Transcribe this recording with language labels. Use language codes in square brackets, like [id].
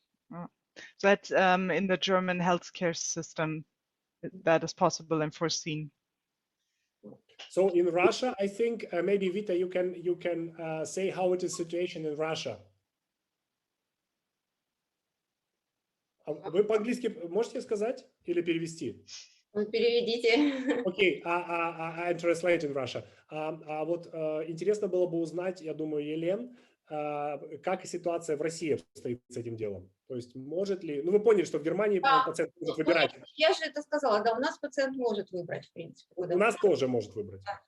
[en] So that's in the German healthcare system that is possible and foreseen. So in Russia, I think maybe Vita, you can say how it is situation in Russia. [ru] Вы по-английски можете сказать или перевести? Вы переведите. [en] Окей, I translate in Russia. [ru] Вот интересно было бы узнать, я думаю, Елен, как ситуация в России обстоит с этим делом. То есть может ли... Ну, вы поняли, что в Германии пациент может выбирать. Я же это сказала, да, у нас пациент может выбрать, в принципе. У нас тоже может выбрать.